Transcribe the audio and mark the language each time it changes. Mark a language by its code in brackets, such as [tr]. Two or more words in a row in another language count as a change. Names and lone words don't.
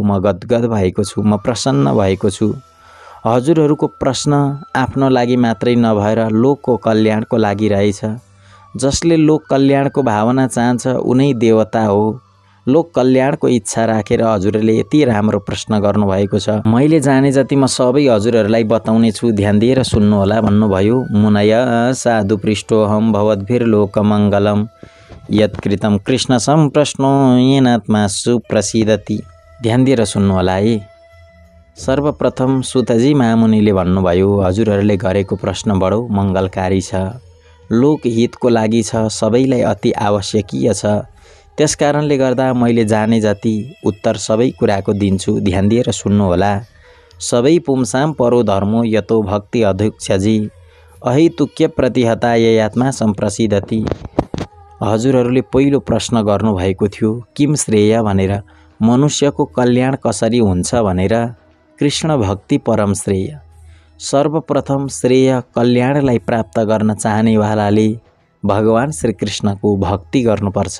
[ne] म गदगद भएको छु, म प्रसन्न भएको छु। हजुरहरूको प्रश्न आफ्नो लागि मात्रै नभएर लोकको कल्याणको लागि रहेछ। जसले लोक कल्याणको भावना चाहन्छ उनै देवता हो। लोक कल्याणको इच्छा राखेर हजुरहरूले यति राम्रो प्रश्न गर्नुभएको छ। मैले जाने जति म सबै हजुरहरूलाई बताउने छु, ध्यान दिएर सुन्नुहोला भन्नुभयो। [sa] मुनय साधु पृष्ठोऽहं भवद्भिर्लोकमङ्गलम् यत्कृतं कृष्ण सम्प्रश्नो येनात्मा सुप्रसीदति। [ne] ध्यान दिएर सुन्नुहोला है। सर्वप्रथम सुतजी महामुनिले भन्नुभयो हजुरहरूले गरेको प्रश्न बडो मङ्गलकारी छ, लोकहितको लागि छ, सबैलाई अति आवश्यकीय छ। त्यसकारणले गर्दा मैले जाने जति उत्तर सबै कुराको दिन्छु, ध्यान दिएर सुन्नुहोला। [sa] सबै पुंसाम परो धर्मो यतो भक्ति अध्यक्षजी अहितुक्य प्रतिहता ययात्मा सम्प्रसिद्धति। [ne] हजुरहरूले पहिलो प्रश्न गर्नुभएको थियो [sa] किम श्रेय [ne] भनेर, मनुष्यको कल्याण कसरी हुन्छ भनेर। कृष्ण भक्ति परम श्रेय। सर्वप्रथम श्रेय कल्याणलाई प्राप्त गर्न चाहनेवालाले भगवान श्रीकृष्णको भक्ति गर्नुपर्छ।